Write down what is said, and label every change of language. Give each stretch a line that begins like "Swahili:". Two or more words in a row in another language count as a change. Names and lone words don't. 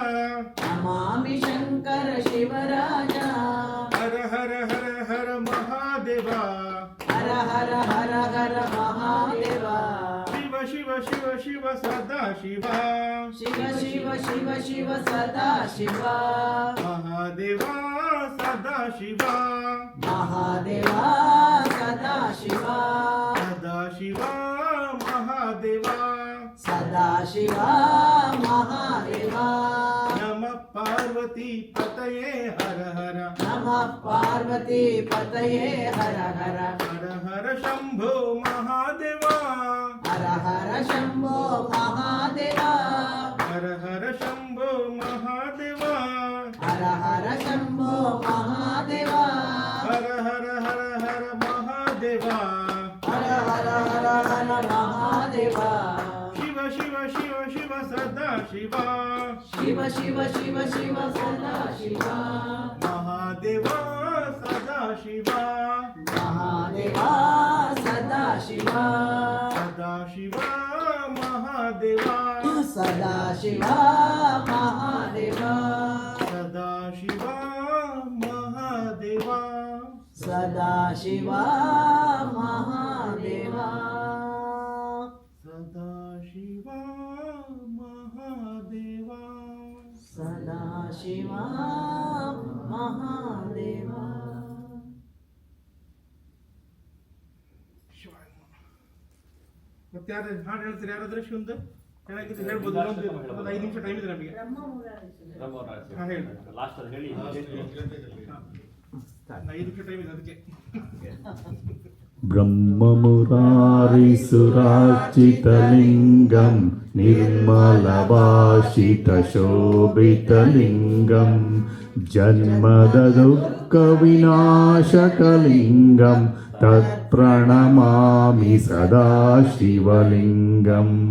Sanskrit: नमामि शंकर शिवराजा हर हर हर हर महादेवा हर हर हर हर महादेवा शिव शिव शिव शिव सदा शिवा शिव शिव शिव शिव सदा शिवा महादेवा सदा शिवा महादेवा सदा शिवा सदा शिवा महादेवा सदा शिवा महादेवा नमः पार्वती पतये हर हर नमः पार्वती पतये हर हर हर हर शंभो महादेवा हर हर शंभो महादेवा हर हर शंभो महादेवा हर हर शंभो महादेवा हर हर हर हर महादेवा हर हर हर हर महादेवा शिव शिव शिव शिव सदा शिवा शिव शिव शिव शिव सदा शिवा महादेवा सदा शिवा महादेवा सदा शिवा सदा शिवा महादेवा सदा शिवा महादेवा सदा शिवा महादेवा सदा शिवा महादेवा सदा शिवा महादेवा सदा शिवा महादेवा शिवाय नमः.
Kannada: ಮತ್ತೆ ಯಾರು ಹಾಡು ಹೇಳ್ತೀರಿ ಯಾರಾದ್ರೂ ಶಿವಂದು ಹೇಳಾಗಿದ್ದು ಹೇಳ್ಬೋದು ಒಂದು 5 ನಿಮಿಷ ಟೈಮ್ ಇದೆ ನಮಗೆ ಹಾ ಹೇಳಿ ಲಾಸ್ಟ್ ಅದು ಹೇಳಿ 5 ನಿಮಿಷ ಟೈಮ್ ಇದೆ ಅದಕ್ಕೆ
Sanskrit: ब्रह्ममुरारिसुरार्चितलिङ्गं निर्मलभाषितशोभितलिङ्गं जन्मदुःखविनाशकलिङ्गं तत्प्रणमामि सदा शिवलिङ्गं